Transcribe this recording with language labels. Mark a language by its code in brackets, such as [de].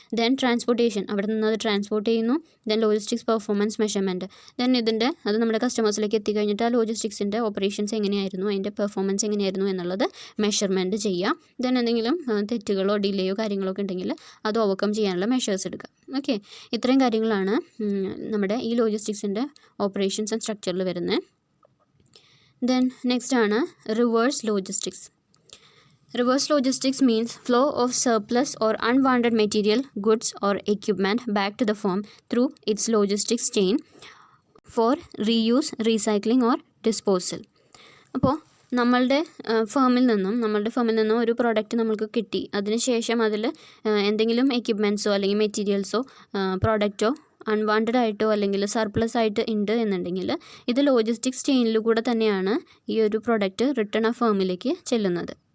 [ml] Then transportation, അവിടെ നിന്ന് അത് ട്രാൻസ്പോർട്ട് ചെയ്യുന്നു. Then logistics performance measurement, then അത് നമ്മുടെ കസ്റ്റമേഴ്സിലേക്ക് എത്തിക്കഴിഞ്ഞിട്ട് ആ ലോജിസ്റ്റിക്സിൻ്റെ ഓപ്പറേഷൻസ് എങ്ങനെയായിരുന്നു, അതിൻ്റെ പെർഫോമൻസ് എങ്ങനെയായിരുന്നു എന്നുള്ളത് മെഷർമെൻറ്റ് ചെയ്യുക. ദെൻ എന്തെങ്കിലും തെറ്റുകളോ ഡിലേയോ കാര്യങ്ങളൊക്കെ ഉണ്ടെങ്കിൽ അത് ഓവർകം ചെയ്യാനുള്ള മെഷേഴ്സ് എടുക്കുക. ഓക്കെ, ഇത്രയും കാര്യങ്ങളാണ് നമ്മുടെ ഈ ലോജിസ്റ്റിക്സിൻ്റെ ഓപ്പറേഷൻസ് ആൻഡ് സ്ട്രക്ചറിൽ വരുന്നത്. Then next ആണ് reverse logistics. [en] Reverse logistics means flow of surplus or unwanted material, goods or equipment back to the firm through its logistics chain for reuse, recycling or disposal. [ml] അപ്പോൾ നമ്മളുടെ ഫേമിൽ നിന്നും ഒരു product നമുക്ക് കിട്ടി, അതിനുശേഷം അതിൽ എന്തെങ്കിലും എക്യുപ്മെൻറ്റ്സോ അല്ലെങ്കിൽ മെറ്റീരിയൽസോ പ്രോഡക്റ്റോ അൺവാണ്ടഡ് ആയിട്ടോ അല്ലെങ്കിൽ സർപ്ലസ് ആയിട്ട് ഉണ്ട് എന്നുണ്ടെങ്കിൽ ഇത് ലോജിസ്റ്റിക്സ് ചെയിനിൽ കൂടെ തന്നെയാണ് ഈ ഒരു പ്രോഡക്റ്റ് റിട്ടേൺ ആ ഫേമിലേക്ക് ചെല്ലുന്നത്.